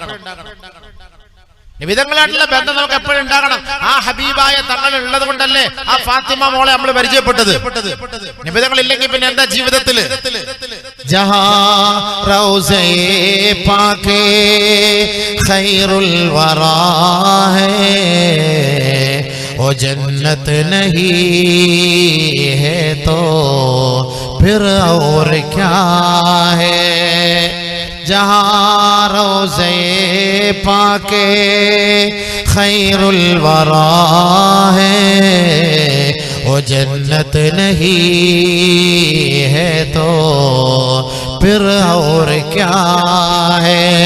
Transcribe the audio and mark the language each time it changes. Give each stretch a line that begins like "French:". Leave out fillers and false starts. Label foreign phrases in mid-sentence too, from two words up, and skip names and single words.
Malayalam: നബിതങ്ങളായിട്ടുള്ള ബന്ധം നമുക്ക് എപ്പോഴും ഉണ്ടാകണം. ആ ഹബീബായ തങ്ങൾ ഉള്ളത് കൊണ്ടല്ലേ ആ ഫാത്തിമ മോളെ നമ്മൾ പരിചയപ്പെട്ടത്. നബിതങ്ങൾ ഇല്ലെങ്കിൽ പിന്നെ എന്താ ജീവിതത്തില്?
Hindi: जहाँ रोज़े पाके खैरुल वरा है वो जन्नत नहीं है तो फिर और क्या है। जहाँ रोज़े पाके खैरुल वरा है वो जन्नत नहीं है तो फिर और क्या है।